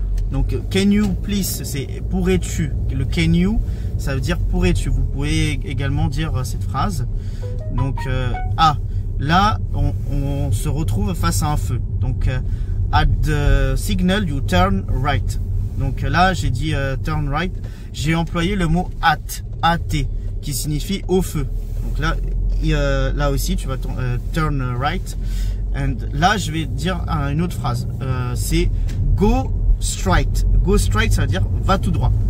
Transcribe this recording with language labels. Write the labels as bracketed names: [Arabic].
[French] Donc [English] can you please, [French] c'est pourrais-tu. Le [English] can you, [French] ça veut dire pourrais-tu. Vous pouvez également dire cette phrase. Donc là on se retrouve face à un feu. Donc [English] at the signal you turn right. [French] Donc là j'ai dit [English] turn right. [French] J'ai employé le mot at, qui signifie au feu. Donc là aussi tu vas [English] turn right. And [French] là je vais dire une autre phrase. C'est [English] go straight. Go straight, [French] ça veut dire va tout droit.